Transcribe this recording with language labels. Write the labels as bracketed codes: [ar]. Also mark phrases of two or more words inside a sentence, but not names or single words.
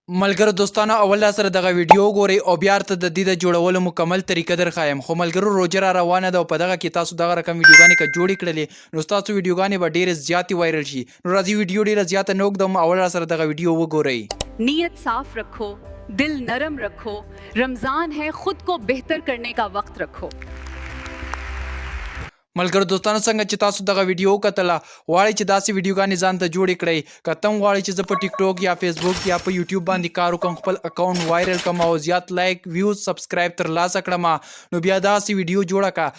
[ps] ملګرو دوستانو اول دا سره دغه ویډیو ګورئ او بیا ورته د دې د جوړولو مکمل طریقه درښایم. خو ملګرو روژه را روانه ده او په دغه کې تاسو دغه رقم ویډیوګانې که جوړې کړلې نو ستاسو ویډیوګانې به ډېرې زیاتې وایرل شي. نو راځئ ویډیو ډېره زیاته نه اوږدوم، اول را سره دغه ویډیو وګورئ. [ur] نیت صاف رکھو، دل نرم رکھو، رمضان ہے خود کو بہتر کرنے کا وقت رکھو. [ps] ملګرو دوستانو څنګه چې تاسو دغه ویډیو وکتله غواړئ چې داسې ویډیوګانې ځان ته جوړې کړئ. که ته هم غواړئ چې زه په ټیک ټاک یا فیسبوک یا په یوټیوب باندې کار وکړم، خپل اکاونټ وایرل کړم او زیات [en] like views subscribe [ps] ترلاسه کړم، نو بیا داسې ویډیو جوړه کړه.